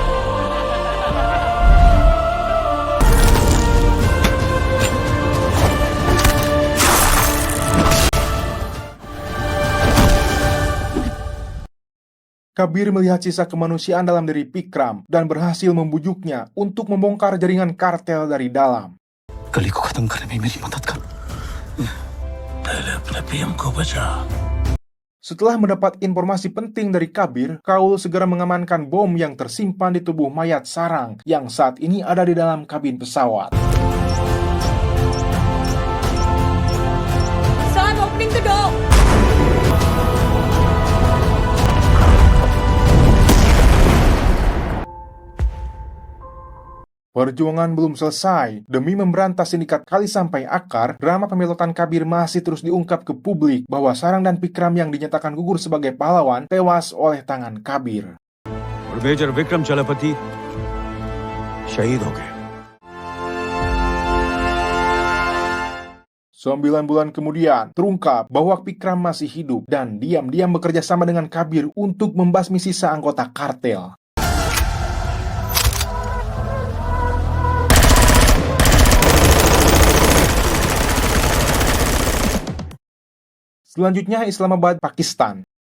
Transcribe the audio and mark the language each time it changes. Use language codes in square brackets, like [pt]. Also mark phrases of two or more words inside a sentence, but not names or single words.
[id] Kabir melihat sisa kemanusiaan dalam diri Vikram dan berhasil membujuknya untuk membongkar jaringan kartel dari dalam. [hi] गली को खत्म करने में मेरी मदद कर। पहले अपने पीएम को बचा। [id] Setelah mendapat informasi penting dari Kabir, Kaul segera mengamankan bom yang tersimpan di tubuh mayat Sarang yang saat ini ada di dalam kabin pesawat. [en] Sam, opening the door. [id] Perjuangan belum selesai. Demi memberantas sindikat Kali sampai akar, drama pembelotan Kabir masih terus diungkap ke publik bahwa Sarang dan Vikram yang dinyatakan gugur sebagai pahlawan tewas oleh tangan Kabir. [hi] Major Vikram Chalapati शहीद हो गए। [id] 9 bulan kemudian, terungkap bahwa Vikram masih hidup dan diam-diam bekerja sama dengan Kabir untuk membasmi sisa anggota kartel. Selanjutnya Islamabad, Pakistan.